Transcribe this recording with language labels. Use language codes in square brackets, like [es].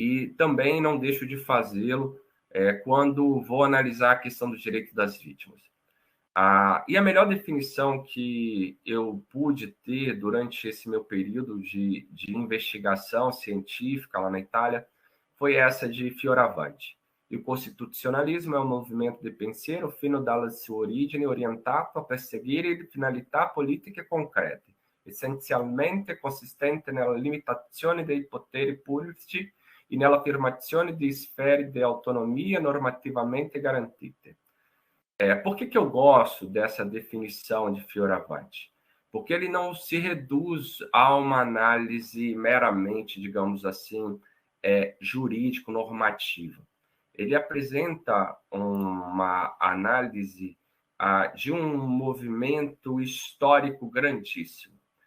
[pt] E também não deixo de fazê-lo quando vou analisar a questão do direito das vítimas. E a melhor definição que eu pude ter durante esse meu período de investigação científica lá na Itália foi essa de Fioravanti. E o [it] costituzionalismo [pt] é um [it] movimento di pensiero fino dalla sua origine orientato a perseguire finalità politiche concrete, essenzialmente consistente nella limitazione dei poteri pubblici e nell'affermazione di sfere di autonomia normativamente garantite. [pt] Por que eu gosto dessa definição de Fioravanti? Porque ele não se reduz a uma análise meramente, digamos assim, jurídico-normativa. Ele apresenta uma análise de um movimento histórico grandíssimo.